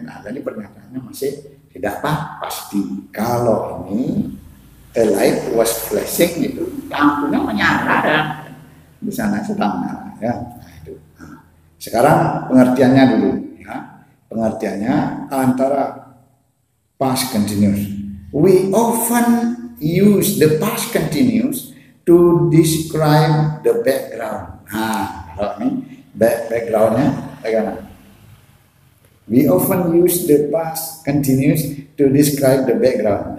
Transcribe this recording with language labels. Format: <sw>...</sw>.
<id>Nah, jadi pernyataannya masih tidak pasti. Kalau ini</id> <en>a light was flashing,</en> <id>itu lampunya menyala ya. Di sana sedang menyala ya. Nah, itu. Nah, sekarang pengertiannya dulu ya. Pengertiannya antara past continuous.</id> <en>We often use the past continuous to describe the background.</en> <id>Nah, kalau ini backgroundnya bagaimana?</id> <en>We often use the past continuous to describe the background.</en>